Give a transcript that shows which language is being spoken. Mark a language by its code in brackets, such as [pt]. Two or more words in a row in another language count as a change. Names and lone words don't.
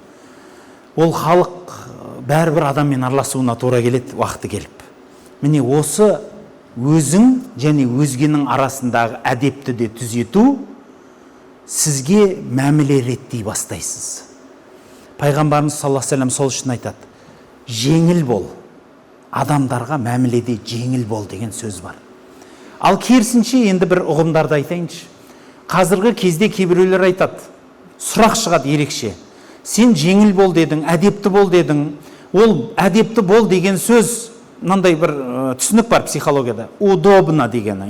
[kk] Ол халық бәрібір адаммен араласуына тура келеді, уақыты келіп. Міне осы өзің және өзгенің арасындағы әдепті де түзету сізге мәміле реттей бастайсыз. Пайғамбарымыз [ar] صلى الله عليه وسلم [kk] сол үшін айтады: жеңіл бол, адамдарға мәміледе жеңіл бол деген сөз бар. Ал керісінше енді бір ұғымдарды айтайыншы. Қазіргі кезде кейбіреулер айтады, сұрақ шығады ерекше. Сен жеңіл бол дедің, әдепті бол дедің. Ол әдепті бол деген сөз, мынандай бір түсінік бар психологияда, удобно дегені.